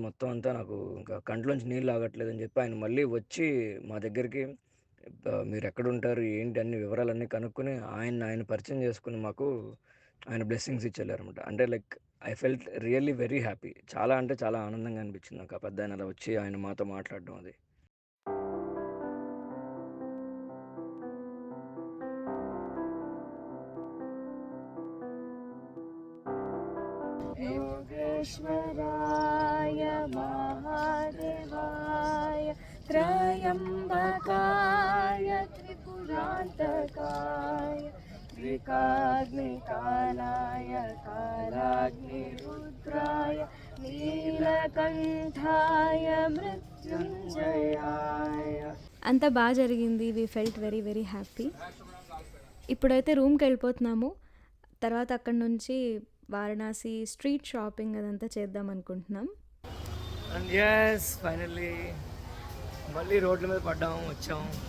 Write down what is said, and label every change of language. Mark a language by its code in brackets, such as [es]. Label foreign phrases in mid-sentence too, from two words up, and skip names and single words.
[te] మొత్తం అంతా నాకు ఇంకా కంట్లోంచి నీళ్ళు ఆగట్లేదని చెప్పి ఆయన మళ్ళీ వచ్చి మా దగ్గరికి మీరు ఎక్కడుంటారు ఏంటి అన్ని వివరాలన్నీ కనుక్కొని ఆయన పరిచయం చేసుకుని మాకు ఆయన బ్లెస్సింగ్స్ ఇచ్చేళ్ళారనమాట. [en] అంటే like I felt really very happy. [te] చాలా అంటే చాలా ఆనందంగా అనిపించింది నాకు ఆ పెద్ద ఆయన అలా వచ్చి ఆయన మాతో మాట్లాడడం అది. [sa] योगेश्वराय महादेवाय त्रयम्बकाय त्रिपुरान्तकाय त्रिकाग्निकालाय कालाग्निरुद्राय नीलकण्ठाय मृत्युञ्जयाय. [te] అంతా బాగా జరిగింది. [en] we felt very very happy. [te] ఇప్పుడైతే రూమ్కి వెళ్ళిపోతున్నాము. తర్వాత అక్కడి నుంచి వారణాసి [en] street shopping [te] అదంతా చేద్దాం అనుకుంటున్నాం. [en] and yes, finally [te] మళ్ళీ రోడ్ల మీద పడ్డాము, వచ్చాం.